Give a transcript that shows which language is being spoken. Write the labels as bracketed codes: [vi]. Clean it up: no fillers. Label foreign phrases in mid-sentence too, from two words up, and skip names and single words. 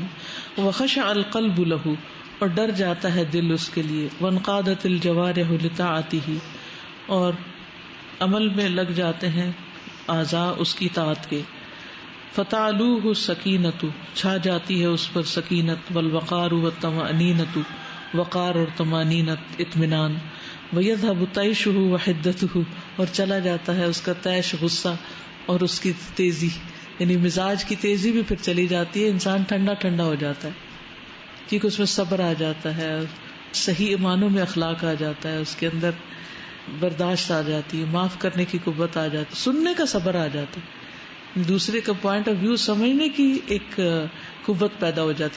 [ar] وخشع القلب لہ، [ur] اور ڈر جاتا ہے دل اس کے لیے. [ar] وانقادت الجوارح لطاعتہ، [ur] اور عمل میں لگ جاتے ہیں اعضاء اس کی اطاعت کے. [ar] فتعلوہ السکینۃ، [ur] چھا جاتی ہے اس پر سکینت. [ar] والوقار والطمأنینۃ، [ur] وقار اور طمأنینت اطمینان. [ar] ویذھب طیشہ وحدتہ، [ur] اور چلا جاتا ہے اس کا طیش غصہ اور اس کی تیزی، یعنی مزاج کی تیزی بھی پھر چلی جاتی ہے. انسان ٹھنڈا ٹھنڈا ہو جاتا ہے کیونکہ اس میں صبر آ جاتا ہے، صحیح معنوں میں اخلاق آ جاتا ہے، اس کے اندر برداشت آ جاتی ہے، معاف کرنے کی قوت آ جاتی ہے، سننے کا صبر آ جاتا ہے، دوسرے کا [en] point of view [ur] سمجھنے کی ایک قوت پیدا ہو جاتی ہے.